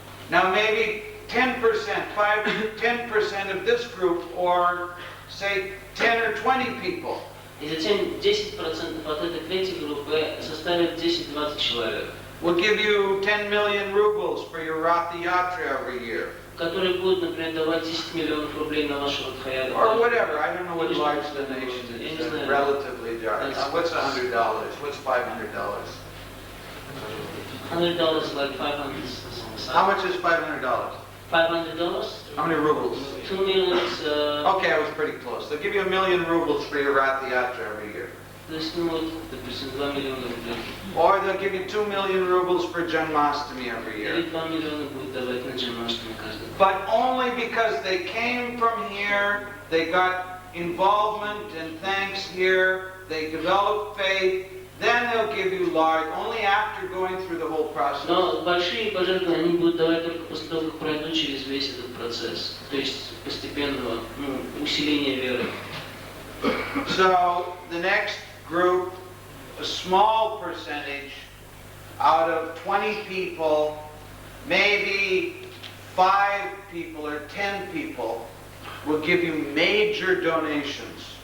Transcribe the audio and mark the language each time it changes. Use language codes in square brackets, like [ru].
[en] Now maybe 10%, 10% of this group, or say 10 or 20 people. [ru] И затем 10% от этой третьей группы составит 10-20 человек. [en] Will give you 10 million rubles for your Rath Yatra every year. [ru] которые будут, например, давать 10 миллионов рублей на вашего Дхаяда. [en] Or whatever. I don't know what large donation is. Relatively large. What's $100? What's $500? $100 is like 500. How much is $500? $500? How many rubles? 2 millions. Okay, I was pretty close. They'll give you 1 million rubles for your Rath Yatra every year. [ru] То есть, ну вот, допустим, 2 миллиона рублей. [en] Or they'll give you 2 million rubles for Janmashtami every [ru] Или [en] year. [ru] 2 миллиона будет давать на Джанмаштами каждый. [en] But only because they came from here, they got involvement and thanks here, they developed faith, then they'll give you large, only after going through the whole process. [ru] Но большие пожертвования они будут давать только после того, как пройдут через весь этот процесс. То есть постепенного усиления веры. [en] So the next group, a small percentage out of 20 people, maybe 5 people or 10 people will give you major donations.